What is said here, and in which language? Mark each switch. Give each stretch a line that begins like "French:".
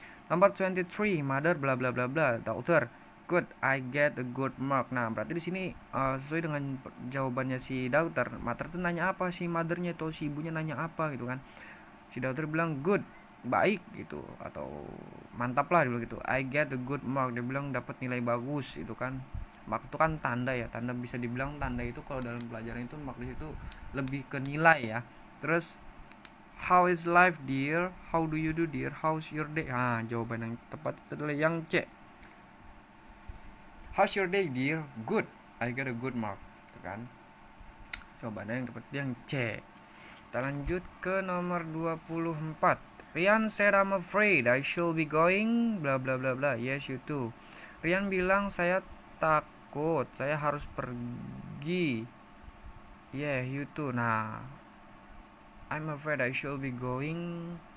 English: Nomor 23, mother bla bla bla bla, daughter, good, I get a good mark.
Indonesian: Nah, berarti di sini sesuai dengan jawabannya si daughter. Mother tuh nanya apa, si mothernya atau si ibunya nanya apa gitu kan. Si daughter bilang good, baik gitu, atau mantap lah dulu gitu.
English: I get a good mark,
Indonesian: dia bilang dapat nilai bagus itu kan. Mark itu kan tanda ya, tanda bisa dibilang tanda itu kalau dalam pelajaran itu mark itu lebih ke nilai ya.
English: Terus how is life dear, how do you do dear, how's your day.
Indonesian: Jawaban yang tepat adalah yang C.
English: How's your day dear? Good, I got a good mark, gitu kan.
Indonesian: Jawabannya yang tepat yang C. Kita lanjut ke nomor 24.
English: Rian said I'm afraid I should be going bla bla bla bla. Yes you too.
Indonesian: Rian bilang saya takut, saya harus pergi.
English: Yeah you too. Nah, I'm afraid I should be going.